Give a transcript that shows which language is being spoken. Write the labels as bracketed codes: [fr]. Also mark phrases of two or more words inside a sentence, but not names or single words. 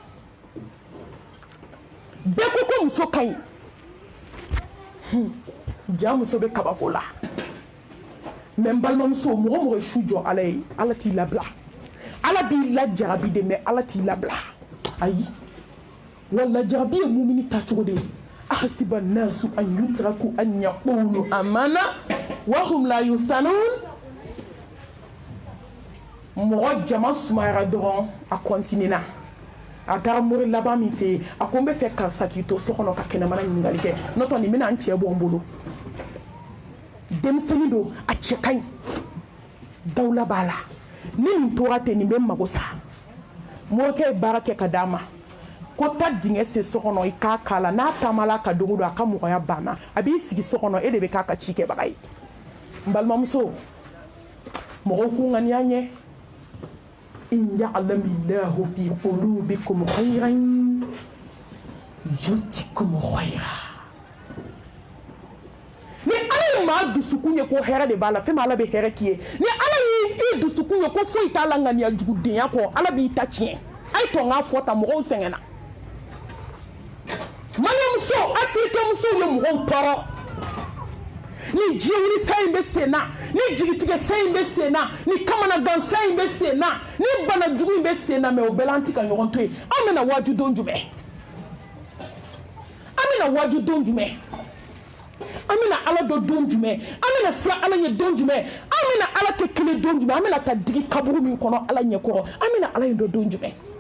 [bm] bɛɛ ko ko muso ka ɲi ja muso bɛ kabako la mais n balimamuso mɔgɔ mɔgɔ ye su jɔ ala ye ala t'i labila ala b'i lajarabi de mais ala t'i labila ayi wa lajarabi ye mumini tacogo de ye [ar] أحسب الناس أن يتركوا أن يقولوا آمنا وهم لا يفتنون [bm] mɔgɔ jama sumayara dɔrɔn a kɔntinena a taara mori laban min fɛ yen a ko n bɛ fɛ karisa k'i to so kɔnɔ ka kɛnɛmana ɲininkali kɛ n'o tɛ nin bɛna n cɛ bɔ n bolo denmisɛnnin don a cɛ ka ɲi dawula b'a la ni nin tora ten nin bɛ n mago sa morikɛ ye baara kɛ ka d'a ma ko ta dingɛ sen so kɔnɔ i k'a k'a la n'a taamala ka dogo don a ka mɔgɔya banna a b'i sigi so kɔnɔ e de bɛ k'a ka ci kɛbaga ye n balimamuso mɔgɔw k'u ŋaniya ɲɛ [ar] إن يعلم الله في قلوبكم خيرا يؤتكم خيرا [bm] ni ala ye maa dusukun ye ko hɛrɛ de b'a la fɛn min ala bɛ hɛrɛ k'i ye ni ala y'i dusukun ye ko foyi t'a la ŋaniya jugudenya kɔ ala b'i ta tiɲɛ a ye tɔn k'a fɔ tan mɔgɔw sɛgɛnna maliyɛnmuso afirikɛnmusow ye mɔgɔw tɔɔrɔ ni diɲɛ wuli sa in bɛ sen na ni jigitigɛ sa in bɛ sen na ni kamanagan sa in bɛ sen na ni banajugu in bɛ sen na mɛ o bɛɛ la an ti ka ɲɔgɔn to yen an bɛna waaju don jumɛn an bɛna waaju don jumɛn amina ala do don jumɛn amina sira ala ɲɛ don jumɛn amina ala kɛ kelen don jumɛn amina ta digi kaburu min kɔnɔ ala ɲɛkɔrɔ amina ala ɲɛ don jumɛn